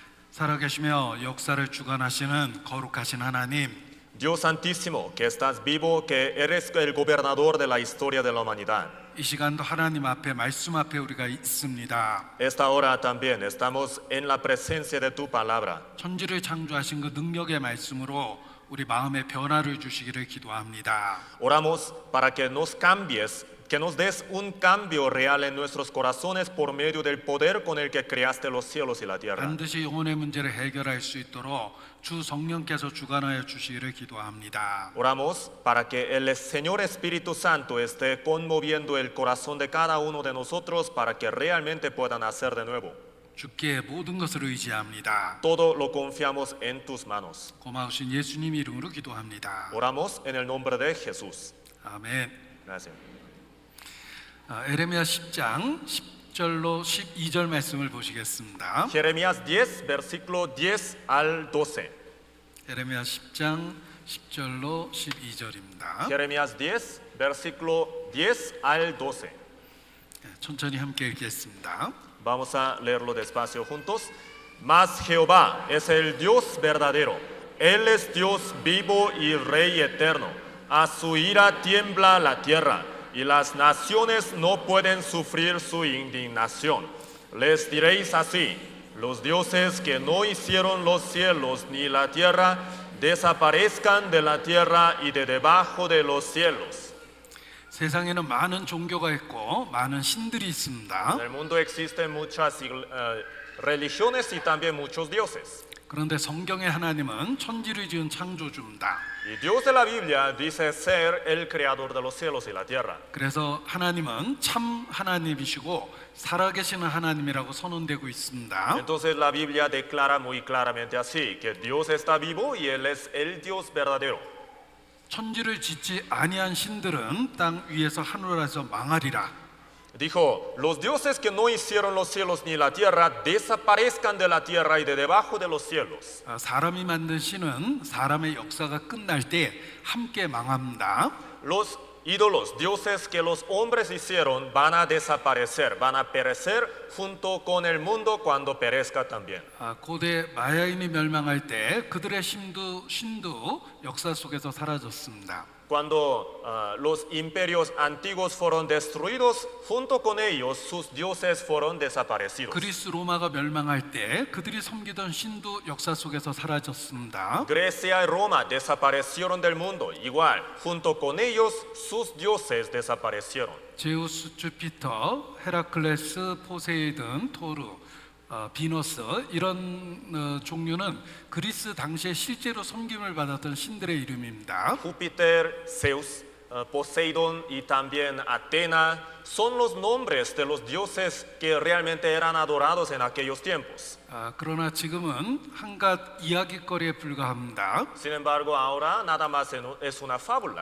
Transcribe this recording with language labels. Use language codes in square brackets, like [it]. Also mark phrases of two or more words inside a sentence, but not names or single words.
[ko] 살아계시며 역사를 주관하시는 거룩하신 하나님, [es] Dios Santísimo, que estás vivo, que eres el gobernador de la historia de la humanidad. [ko] 이 시간도 하나님 앞에 말씀 앞에 우리가 있습니다. [es] Esta hora también estamos en la presencia de tu palabra. [ko] 천지를 창조하신 그 능력의 말씀으로 우리 마음의 변화를 주시기를 기도합니다. [es] Oramos para que nos cambies, que nos des un cambio real en nuestros corazones por medio del poder con el que creaste los cielos y la tierra. [ko] 반드시 영혼의 문제를 해결할 수 있도록 주 성령께서 주관하여 주시기를 기도합니다. [es] Oramos para que el Señor Espíritu Santo esté conmoviendo el corazón de cada uno de nosotros para que realmente puedan hacer de nuevo. [ko] 주께 모든 것을 의지합니다. [es] Todo lo confiamos en tus manos. [ko] 고마우신 예수님 이름으로 기도합니다. [es] Oramos en el nombre de Jesús. [ko] 아멘. [es] Gracias. [ko] 에레미야 10장 10절로 12절 말씀을 보시겠습니다. [es] Jeremías 10, versículo 10 al 12. [ko] 에레미야 10장 10절로 12절입니다. [es] Jeremías 10, versículo 10 al 12. [ko] 천천히 함께 읽겠습니다. [es] Vamos a leerlo despacio juntos. Mas Jehová es el Dios verdadero. Él es Dios vivo y Rey eterno. A su ira tiembla la tierra, y las naciones no pueden sufrir su indignación. Les diréis así: los dioses que no hicieron los cielos ni la tierra, desaparezcan de la tierra y de debajo de los cielos. [ko] 세상에는 많은 종교가 있고 많은 신들이 있습니다. [es] En el mundo existen muchas religiones y también muchos dioses. [ko] 그런데 성경의 하나님은 천지를 지은 창조주입니다. [es] Y Dios de la Biblia dice ser el creador de los cielos y la tierra. [ko] 그래서 하나님은 참 하나님이시고 살아계시는 하나님이라고 선언되고 있습니다. [es] Entonces la Biblia declara muy claramente así, que Dios está vivo y Él es el Dios verdadero. [ko] 천지를 짓지 아니한 신들은 땅 위에서 하늘에서 망하리라. [es] Dijo: los dioses que no hicieron los cielos ni la tierra, desaparezcan de la tierra y de debajo de los cielos. [ko] 사람이 만든 신은 사람의 역사가 끝날 때 함께 망합니다. [es] Los ídolos, dioses que los hombres hicieron, van a desaparecer, van a perecer junto con el mundo cuando perezca también. [ko] 고대 마야인이 멸망할 때 그들의 신도 역사 속에서 사라졌습니다. [es] Cuando los imperios antiguos fueron destruidos, junto con ellos sus dioses fueron desaparecidos. [ko] 그리스 로마가 멸망할 때 그들이 섬기던 신도 역사 속에서 사라졌습니다. [es] Grecia y Roma desaparecieron del mundo, igual, junto con ellos sus dioses desaparecieron. [ko] 제우스, 주피터, 헤라클레스, 포세이돈, 토르, 비너스 이런 종류는 그리스 당시에 실제로 섬김을 받았던 신들의 이름입니다. [es] Júpiter, Zeus, Poseidón y también Atena son los nombres de los dioses que realmente eran adorados en aquellos tiempos. [ko] 그러나 지금은 한갓 이야기거리에 불과합니다. [es] Sin embargo, ahora nada más es una fábula.